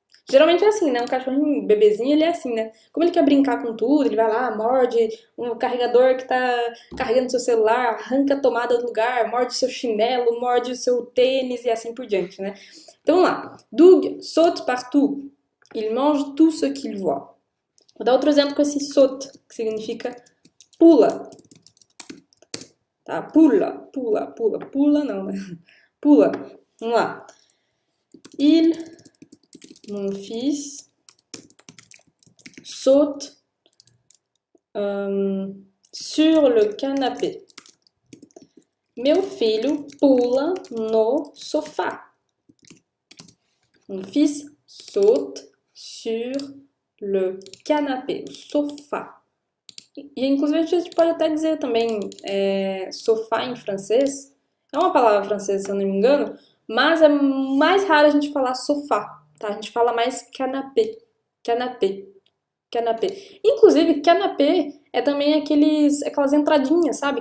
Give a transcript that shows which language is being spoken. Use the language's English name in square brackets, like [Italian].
[Portuguese] Geralmente é assim, né? Um cachorrinho, bebezinho, ele é assim, né? Como ele quer brincar com tudo, ele vai lá, morde um carregador que tá carregando seu celular, arranca a tomada do lugar, morde seu chinelo, morde o seu tênis e assim por diante, né? Então vamos lá. Doug [French] saute partout. Il mange tout ce qu'il voit. [Portuguese] Vou dar outro exemplo com esse saute, que significa pula. Tá? Pula, não, né? Pula. Vamos lá. [French] Mon fils, saute sur le canapé. [Portuguese] Meu filho pula no sofá. [French] Mon fils saute sur le canapé, o sofá. [Portuguese] E inclusive a gente pode até dizer também sofá em francês. É uma palavra francesa, se eu não me engano, mas é mais raro a gente falar sofá, tá? A gente fala mais canapé, canapé, canapé. Inclusive, canapé é também aquelas entradinhas, sabe?